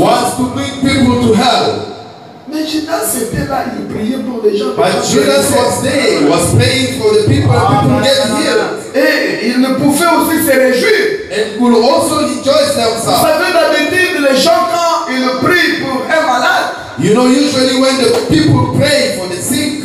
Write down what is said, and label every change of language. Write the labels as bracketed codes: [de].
[en] was to bring people to hell. [fr] Mais Judas était là, il priait pour les gens. [en] But Judas was there, was praying for the people and people get healed. [fr] Et il ne pouvait aussi se réjouir. [en] And could also rejoice [fr] Vous [en] themselves. [fr] savez, d'habitude, les gens, quand ils prient pour un malade, [en] You know, usually when the people pray for the sick,